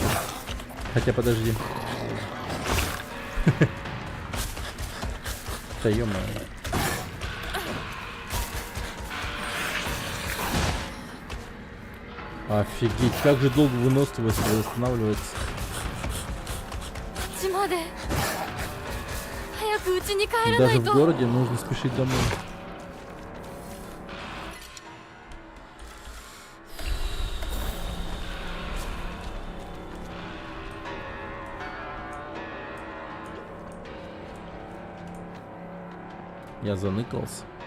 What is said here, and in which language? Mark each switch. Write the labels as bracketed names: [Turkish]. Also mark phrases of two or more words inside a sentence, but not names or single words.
[Russian] Хотя подожди. Да ё-моё. Офигеть, как же долго выносливость восстанавливается. [Japanese] 家まで早く家に帰らな [Russian] Даже [Japanese] い [Russian] в [Japanese] と。 [Russian] городе нужно спешить домой. Я заныкался.